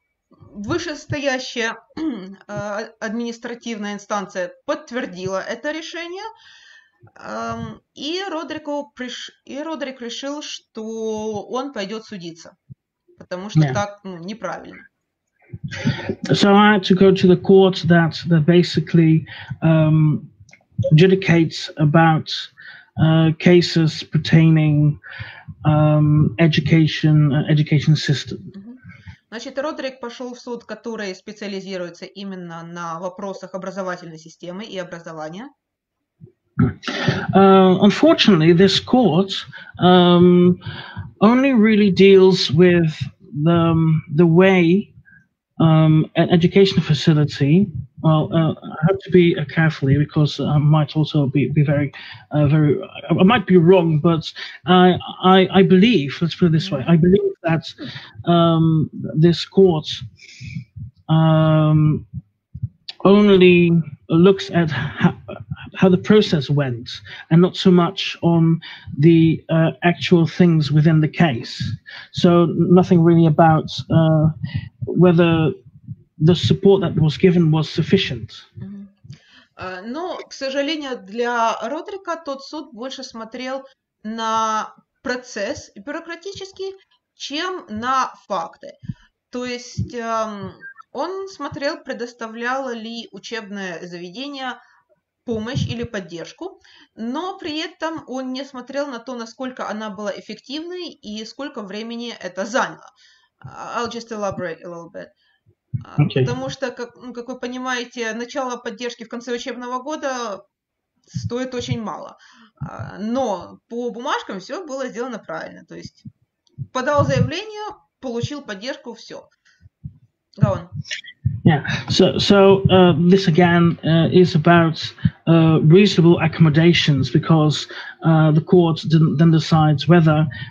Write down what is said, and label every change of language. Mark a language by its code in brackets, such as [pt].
[ru] Вышестоящая административная инстанция подтвердила это решение, и Родрик решил, что он пойдет судиться, потому что так неправильно. [en] So I had to go to the court that basically adjudicates about cases pertaining education system. [ru] Значит, Родрик пошел в суд, который специализируется именно на вопросах образовательной системы и образования. [en] Unfortunately, this court only really deals with the way an education facility. Well, I have to be carefully because I might also be very. I might be wrong, but I believe. Let's put it this way. I believe that this court only looks at how the process went, and not so much on the actual things within the case. So nothing really about whether the support that was given was sufficient. [ru] Но, к сожалению, для Родрика тот суд больше смотрел на процесс бюрократический, чем на факты. То есть он смотрел, предоставляло ли учебное заведение помощь или поддержку, но при этом он не смотрел на то, насколько она была эффективной и сколько времени это заняло. [en] I'll just elaborate a little bit. Okay. [ru] Потому что, как вы понимаете, начало поддержки в конце учебного года стоит очень мало. Но по бумажкам все было сделано правильно. То есть подал заявление, получил поддержку, все. [en] Go on. Yeah. So this again is about reasonable accommodations, because the court then decides whether